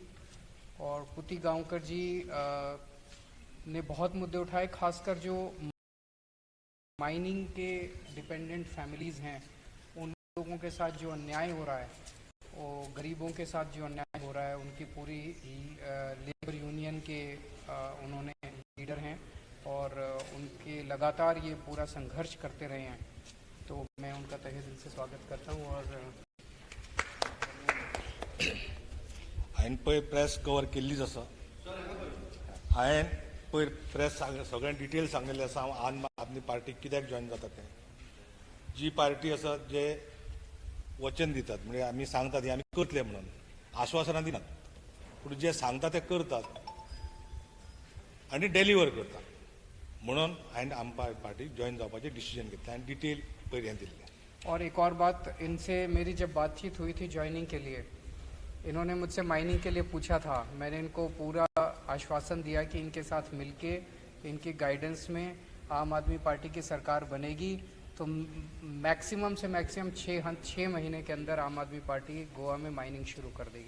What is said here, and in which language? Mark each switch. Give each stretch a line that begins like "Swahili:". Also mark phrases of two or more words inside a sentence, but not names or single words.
Hindi: और पुती गांवकर जी ने बहुत मुद्दे उठाए, खासकर जो माइनिंग के
English: dependent families
Hindi: हैं उन लोगों के साथ जो अन्याय हो रहा है, वो गरीबों के साथ जो अन्याय हो रहा है, उनकी पूरी
English: labour union
Hindi: के उन्होंने लीडर हैं और उनके लगातार ये पूरा संघर्ष करते रहे हैं। तो मैं उनका तहे दिल से स्वागत करता हूँ। और
Konkani: हांवें पळय प्रेस कवर केल्लीच आसा। हांवें पळय प्रेस सगळें डिटेल सांगलेलें आसा हांव आम आदमी पार्टीक कित्याक जॉयन जाता तें। जी पार्टी आसा जे वचन दितात, म्हणजे आमी सांगतात हे आमी करतले म्हणून, आश्वासनां दिनात, पूण जे सांगता ते करतात आनी डेलिव्हर करतात, म्हणून हांवें आम पार्टीक जॉयन जावपाचें डिसिजन घेतलें आनी डिटेल पयर हें दिल्लें।
Hindi: और एक और बात, इनसे मेरी जब बातचीत हुई थी ज्वाइनिंग के लिए, इन्होंने मुझसे माइनिंग के लिए पूछा था। मैंने इनको पूरा आश्वासन दिया कि इनके साथ मिलके इनकी गाइडेंस में आम आदमी पार्टी की सरकार बनेगी तो मैक्सिमम से मैक्सिमम 6 महीने के अंदर आम आदमी पार्टी गोवा में माइनिंग शुरू कर देगी।